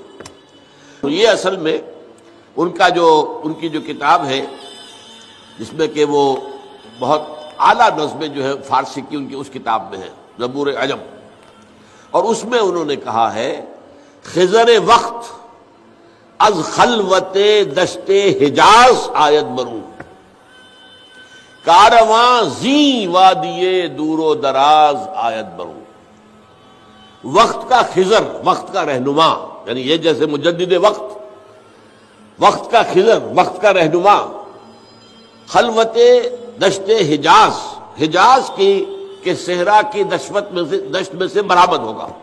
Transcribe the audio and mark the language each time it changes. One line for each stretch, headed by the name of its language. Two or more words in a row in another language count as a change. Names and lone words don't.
Urdu: تو یہ اصل میں ان کی جو کتاب ہے، جس میں کہ وہ بہت اعلیٰ نظمیں جو ہے فارسی کی ان کی اس کتاب میں ہے، زبور عجم. اور اس میں انہوں نے کہا ہے
Persian: خضر وقت از خلوت دشت حجاز آید برون، کارواں زی وادی دور و دراز آید برون.
Urdu: وقت کا خضر، وقت کا رہنما، یعنی یہ جیسے مجدد وقت، وقت کا خضر، وقت کا رہنما،
Persian: خلوت دشت حجاز،
Urdu: حجاز کی کہ صحرا کی دشت میں سے برآمد ہوگا.